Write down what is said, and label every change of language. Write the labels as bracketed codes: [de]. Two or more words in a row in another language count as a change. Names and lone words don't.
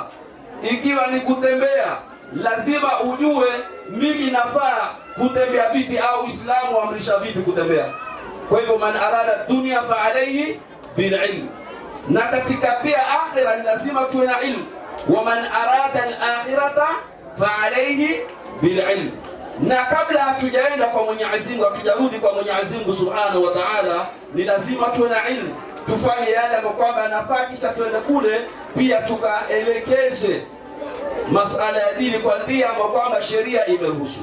[sw] Ikiwa ni kutembea, lazima ujue mimi nafaa kutembea vipi, au Uislamu amrisha vipi kutembea. Kwa hivyo [ar] من أراد الدنيا فعليه بالعلم. [sw] Na katika pia akhira ni lazima tuwe na ilmu. [ar] ومن أراد الآخرة فعليه بالعلم. [sw] Na kabla hatujaenda kwa Mwenyezi Mungu, hatujarudi kwa Mwenyezi Mungu [ar] سبحانه وتعالى, [sw] ni lazima tuwe na ilmu, tufanye yale ambayo kwamba anafaa, kisha tuende kule pia tukaelekeze masala ya dini kwa njia ambayo kwamba sheria imeruhusu.